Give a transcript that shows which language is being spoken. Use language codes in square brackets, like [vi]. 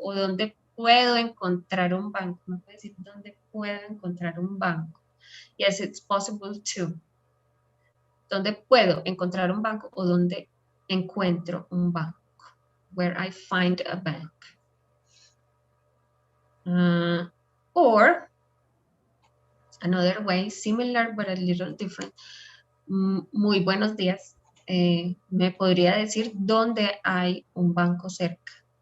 [es] O ¿dónde puedo encontrar un banco? ¿Me puede decir dónde puedo encontrar un banco? Yes, it's possible too. ¿Dónde puedo encontrar un banco o dónde encuentro un banco? [en] Where I find a bank. Or another way, similar but a little different. [es] Muy buenos días. ¿Me podría decir dónde hay un banco cerca?